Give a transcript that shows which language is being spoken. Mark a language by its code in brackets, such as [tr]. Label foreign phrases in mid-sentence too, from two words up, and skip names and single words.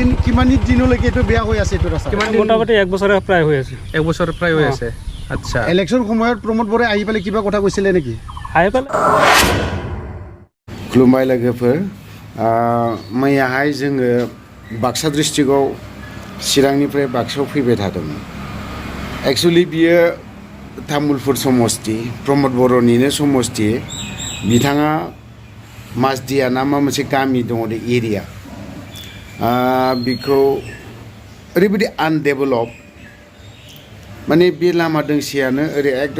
[as] কিমান দিনলৈকে এইটো বেয়া হৈ আছে এইটো ৰাস্তা মোটামুটি 1 বছৰ প্ৰায় হৈ আছে 1 বছৰ প্ৰায় হৈ আছে আচ্ছা ইলেকশ্যন সময়ত প্ৰমোদ বৰে আহি পেলাই কিবা কথা কৈছিলে নেকি আহি পেলাই [brx] खुलुमबाय लोगोफोर मैयाहाय जोङो बाक्सा डिस्ट्रिक्टआव चिरांनिफ्राय बाक्सायाव फैबाय थादोंमोन एक्चुअली बियो तामुलपुर समस्ति प्रमोद बर'निनो समस्ति बिथाङा मासदिया ना मा मोनसे गामि दङ दे एरिया बिखौ ओरैबायदि आनडेभेलप माने बे लामा दोंसेयानो ओरै एकदम